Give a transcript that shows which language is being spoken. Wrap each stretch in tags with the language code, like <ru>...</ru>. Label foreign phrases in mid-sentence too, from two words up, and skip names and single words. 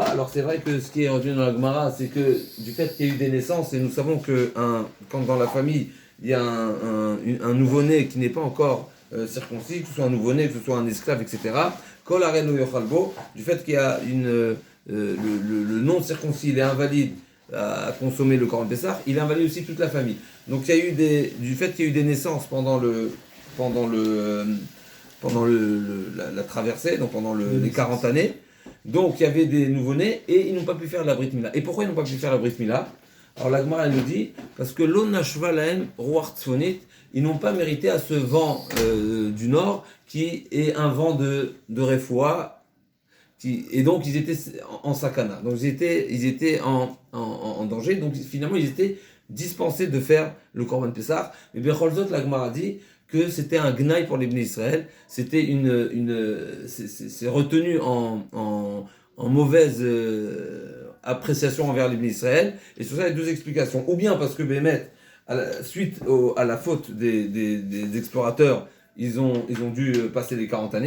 <fr>Alors c'est vrai que ce qui est retenu dans la Gemara, c'est que du fait qu'il y a eu des naissances, et nous savons que quand dans la famille, il y a un nouveau-né qui n'est pas encore circoncis, que ce soit un nouveau-né, que ce soit un esclave, etc.,</fr> <he>כל ערנו יאכל בו,</he> <fr>du fait qu'il y a le non-circoncis, il est invalide à consommer le</fr> <he>קרבן פסח,</he> <fr>il invalide aussi toute la famille. Donc il y a eu du fait qu'il y a eu des naissances pendant la traversée, donc pendant les 40 années, Donc il y avait des nouveau-nés et ils n'ont pas pu faire la</fr> <he>ברית מילה.</he> <fr>Et pourquoi ils n'ont pas pu faire la</fr> <he>ברית מילה?</he> <fr>Alors la Gemara elle nous dit, parce que l'on</fr> <he>נשבה להם רוח צפונית,</he> <fr>ils n'ont pas mérité à ce vent du nord qui est un vent de refoua, et donc ils étaient en sakana, donc ils étaient en danger, donc finalement ils étaient dispensés de faire le</fr> <he>קרבן פסח.</he> <fr>Mais</fr> <he>בכל זאת,</he> <fr>la Gemara dit que c'était un gnaï pour les</fr> <he>בני ישראל,</he> <fr>c'était c'est retenu en mauvaise appréciation envers les</fr> <he>בני ישראל,</he> <fr>et sur ça il y a deux explications, ou bien parce que Bémet, suite à la faute des explorateurs, ils ont dû passer les 40 années.</fr>